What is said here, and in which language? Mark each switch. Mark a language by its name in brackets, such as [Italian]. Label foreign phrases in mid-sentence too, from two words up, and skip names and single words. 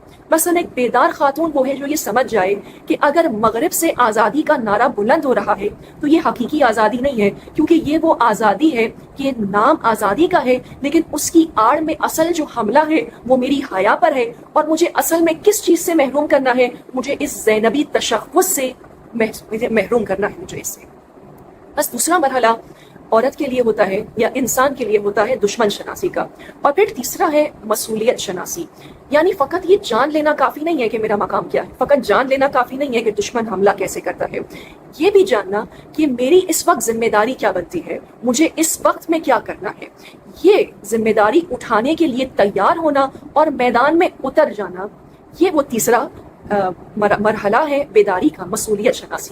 [Urdu] مثلا ایک بیدار خاتون وہ ہے جو یہ سمجھ جائے کہ اگر مغرب سے آزادی کا نعرہ بلند ہو رہا ہے تو یہ حقیقی آزادی نہیں ہے، کیونکہ یہ وہ آزادی ہے کہ نام آزادی کا ہے، لیکن اس کی آڑ میں اصل جو حملہ ہے وہ میری حیا پر ہے، اور مجھے اصل میں کس چیز سے محروم کرنا ہے؟ مجھے اس زینبی تشخص سے محروم کرنا ہے، مجھے اس سے۔ بس دوسرا مرحلہ عورت کے لیے ہوتا ہے یا انسان کے لیے ہوتا ہے دشمن شناسی کا، اور پھر تیسرا ہے مسئولیت شناسی۔ یعنی فقط یہ جان لینا کافی نہیں ہے کہ میرا مقام کیا ہے، فقط جان لینا کافی نہیں ہے کہ دشمن حملہ کیسے کرتا ہے، یہ بھی جاننا کہ میری اس وقت ذمہ داری کیا بنتی ہے، مجھے اس وقت میں کیا کرنا ہے۔ یہ ذمہ داری اٹھانے کے لیے تیار ہونا اور میدان میں اتر جانا، یہ وہ تیسرا مرحلہ ہے بیداری کا، مسئولیت شناسی۔